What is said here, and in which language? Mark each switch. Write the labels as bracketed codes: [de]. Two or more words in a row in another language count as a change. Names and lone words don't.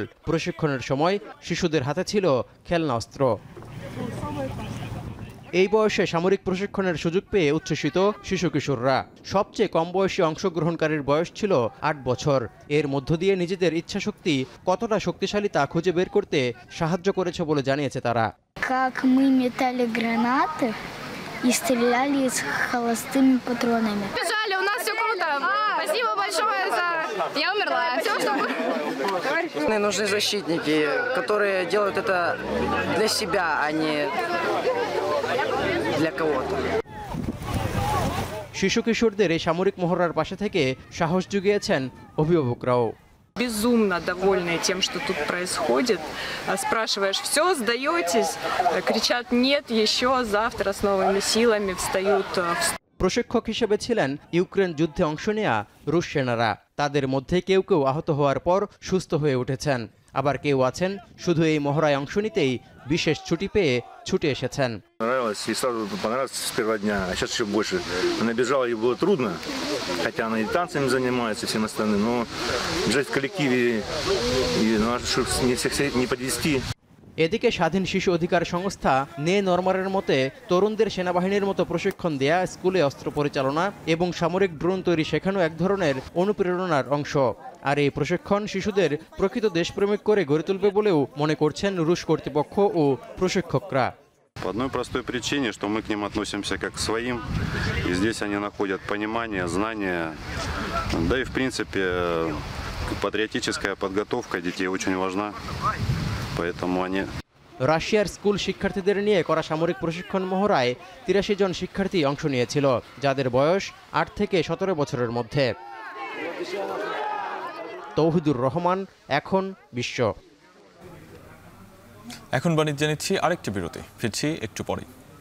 [bn] প্রশিক্ষণের সময় শিশুদের হাতে ছিল খেলনা অস্ত্র। এই বয়সে সামরিক প্রশিক্ষণের সুযোগ পেয়ে উচ্ছ্বসিত শিশু কিশোররা। সবচেয়ে কম বয়সী অংশগ্রহণকারীর বয়স ছিল 8 বছর। এর মধ্য দিয়ে নিজেদের ইচ্ছাশক্তি কতটা শক্তিশালী তা খুঁজে বের করতে সাহায্য করেছে বলে জানিয়েছে তারা। [ru] Как мы метали гранаты и стреляли с холостыми патронами. Бежали, у нас все круто. Спасибо большое за... Я умерла. Все, что... Нужны защитники, которые делают это для себя, а не для кого-то. [bn] শিশু কিশোরদের এই সামরিক মহড়ার পাশে থেকে সাহস জুগিয়েছেন অভিভাবকরাও। [ru] Безумно довольные тем, что тут происходит. Спрашиваешь, все, сдаетесь? Кричат, нет, еще завтра с новыми силами встают. [bn] প্রশিক্ষক হিসেবে ছিলেন ইউক্রেন যুদ্ধে অংশ নেয়া রুশ সেনারা। তাদের মধ্যে কেউ কেউ আহত হওয়ার পর সুস্থ হয়ে উঠেছেন, আবার কেউ আছেন শুধু এই মহড়ায় অংশ নিতেই বিশেষ ছুটি পেয়ে ছুটে এসেছেন। [ru] Понравилось, и сразу понравилось с первого дня, а сейчас еще больше. Она бежала, ей было трудно, хотя она и танцами занимается, и всем остальным, но бежать в коллективе, и надо, чтобы не всех не подвести. [bn] এদিকে স্বাধীন শিশু অধিকার সংস্থা নে নরমারের মতে তরুণদের সেনাবাহিনীর মতো প্রশিক্ষণ দেয়া, স্কুলে অস্ত্র পরিচালনা এবং সামরিক ড্রোন তৈরি শেখানো এক ধরনের অনুপ্রেরণার অংশ। আর এই প্রশিক্ষণ শিশুদের প্রকৃত দেশপ্রেমিক করে গড়ে তুলবে বলেও মনে করছেন রুশ কর্তৃপক্ষ ও প্রশিক্ষকরা। [ru] По одной простой причине, что мы к ним относимся как к своим, и здесь они находят понимание, знания, да и в принципе патриотическая подготовка детей очень важна, поэтому они... [bn] রাশিয়ার স্কুল শিক্ষার্থীদের নিয়ে করা সামরিক প্রশিক্ষণ মহড়ায় ৮৩ জন শিক্ষার্থী অংশ নিয়েছিল, যাদের বয়স ৮ থেকে ১৭ বছরের মধ্যে। তৌহিদুর রহমান, এখন বিশ্ব। এখন বাণিজ্য নিচ্ছি আরেকটি বিরতি, ফিরছি একটু পরেই।